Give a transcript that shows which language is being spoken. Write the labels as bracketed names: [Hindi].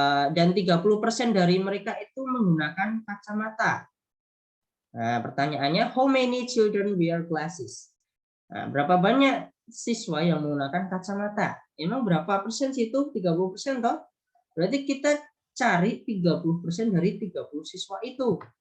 [Indonesian] Dan 30% dari mereka itu menggunakan kacamata. Nah, pertanyaannya, [English] how many children wear glasses? [Indonesian] Nah, berapa banyak siswa yang menggunakan kacamata? Emang berapa persen sih itu? 30% toh? Berarti kita cari 30% dari 30 siswa itu.